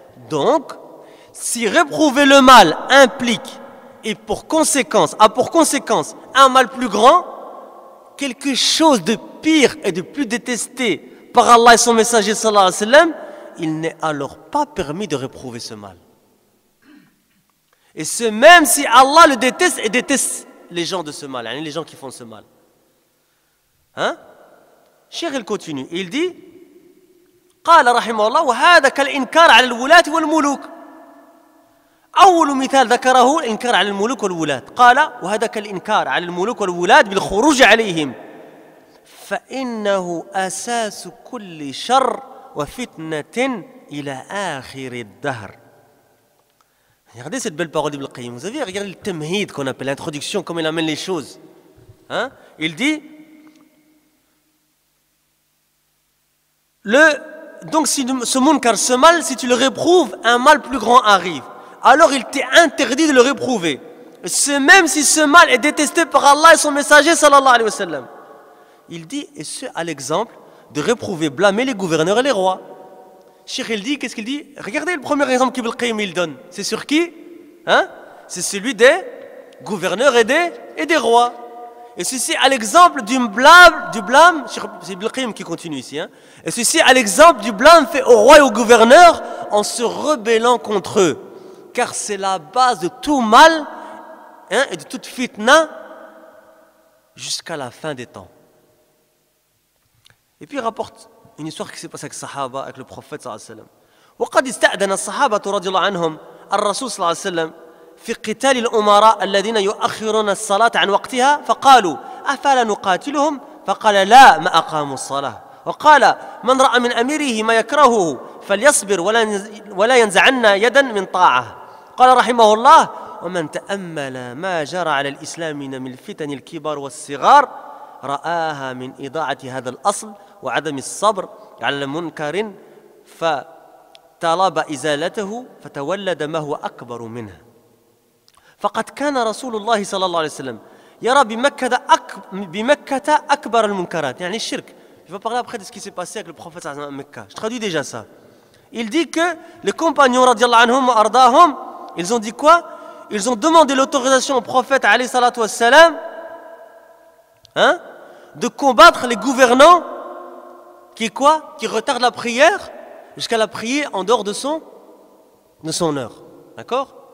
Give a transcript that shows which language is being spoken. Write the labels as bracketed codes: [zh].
[fr] Donc, si réprouver le mal implique et a pour conséquence un mal plus grand, quelque chose de pire et de plus détesté par Allah et son messager sallallahu alayhi wa sallam, il n'est alors pas permis de réprouver ce mal. Et ce même si Allah le déteste et déteste les gens de ce mal, hein, les gens qui font ce mal. Hein? Cheikh il continue, il dit [ar] قال رحمه الله وهذا كالإنكار على الولاة والملوك. أول مثال ذكره الإنكار على الملوك والولاة قال وهذا كالإنكار على الملوك والولاة بالخروج عليهم فإنه أساس كل شر وفتنة إلى آخر الدهر. [fr] Regardez cette belle parole d'Ibn al-Qayyim. Vous avez regardé le tamhid qu'on appelle l'introduction, comment il amène les choses. Hein? Il dit donc si ce munkar, ce mal, si tu le réprouves, un mal plus grand arrive. Alors il t'est interdit de le réprouver. C'est même si ce mal est détesté par Allah et son messager sallallahu alayhi wa sallam. Il dit, et ce à l'exemple de réprouver, blâmer les gouverneurs et les rois. Cheikh il dit, qu'est-ce qu'il dit? Regardez le premier exemple qu'Ibn al-Qayyim il donne. C'est sur qui? Hein? C'est celui des gouverneurs et des rois. Et ceci à l'exemple du blâme, c'est Ibn al-Qayyim qui continue ici. Hein? Et ceci à l'exemple du blâme fait aux rois et aux gouverneurs en se rebellant contre eux. Car c'est la base de tout mal, hein, et de toute fitna jusqu'à la fin des temps. Et puis il rapporte une histoire qui s'est passée avec les Sahaba, avec le prophète sallallahu alayhi wa sallam. [ar] وقد استأذن الصحابة رضي الله عنهم الرسول صلى الله عليه وسلم في قتال الأمراء الذين يؤخرون الصلاة عن وقتها فقالوا أفلا نقاتلهم فقال لا ما أقاموا الصلاة وقال من رأى من أميره ما يكرهه فليصبر ولا ينزعن يدا من طاعة. قال رحمه الله ومن تأمل ما جرى على الإسلام من الفتن الكبار والصغار رآها من إضاعة هذا الأصل وعدم الصبر على المنكر فطلب إزالته فتولد ما هو أكبر منه. فقد كان رسول الله صلى الله عليه وسلم يرى بمكة أكبر المنكرات يعني الشرك. [fr] Je vais parler après de ce qui s'est passé avec le prophète à Mecca. Je traduis déjà ça. Il dit que les compagnons radiallahu anhum wa ardahum, ils ont dit quoi? ils ont demandé l'autorisation au prophète alayhi salatu wassalam, hein, de combattre les gouvernants qui retardent la prière jusqu'à la prier en dehors de son heure. D'accord?